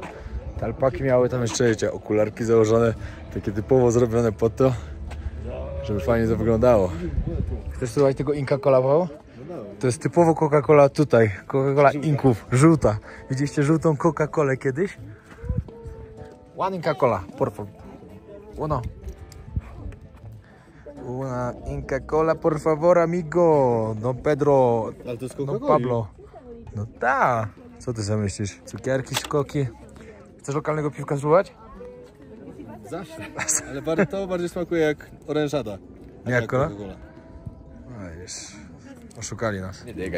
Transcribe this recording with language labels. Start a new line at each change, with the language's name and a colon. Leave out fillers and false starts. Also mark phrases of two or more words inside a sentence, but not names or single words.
Polish: Te alpaki miały tam jeszcze, wiecie, okularki założone, takie typowo zrobione po to, żeby fajnie to wyglądało. Chcesz spróbować tego Inca Cola, Paweł? To jest typowo Coca-Cola tutaj. Coca-Cola Inków, żółta. Widzieliście żółtą Coca-Colę kiedyś?
Spanish: One Inca Cola, por favor. Uno. Una Inca Cola, por favor, amigo.
Polish: No Pedro. Ale to jest No Pablo. No ta. Co ty sobie myślisz? Cukierki, skoki. Chcesz lokalnego piwka spróbować? Zawsze. Ale to bardziej smakuje jak orężada. Nie jak cola? No już. Oszukali nas. Nie biegaj.